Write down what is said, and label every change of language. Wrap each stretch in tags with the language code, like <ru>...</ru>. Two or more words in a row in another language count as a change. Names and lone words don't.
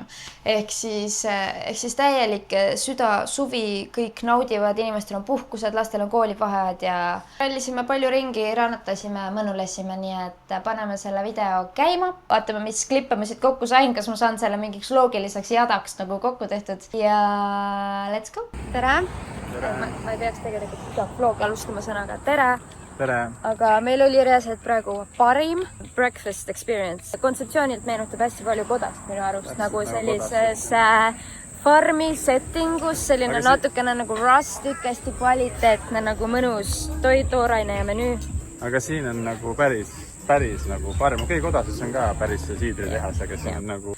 <et>Ehk siis täielik süda, suvi, kõik naudivad, inimestel on puhkused, lastel on koolivaheajad ja rallisime palju ringi, rannatasime, mõnulesime, nii et paneme selle video käima. Vaatame, mis klippe ma siit kokku sain, kas ma saan selle mingiks loogiliseks jadaks nagu kokku tehtud.</et> <en>Ja let's go!</en> <et>Tere! Ma ei peaks tegelikult seda vlogi alustama sõnaga tere! Tere. Aga meil oli reaalselt praegu parim</et> <en>breakfast experience.</en> <et>Kontseptsioonilt meenutab hästi palju kodast minu arust, nagu sellises farmi settingus, selline natukene nagu rustic, hästi kvaliteetne, nagu mõnus toiduaine ja menüü. Aga siin on nagu päris nagu farm. Okei, kodases on ka päris siidritehas, aga siin on nagu...</et>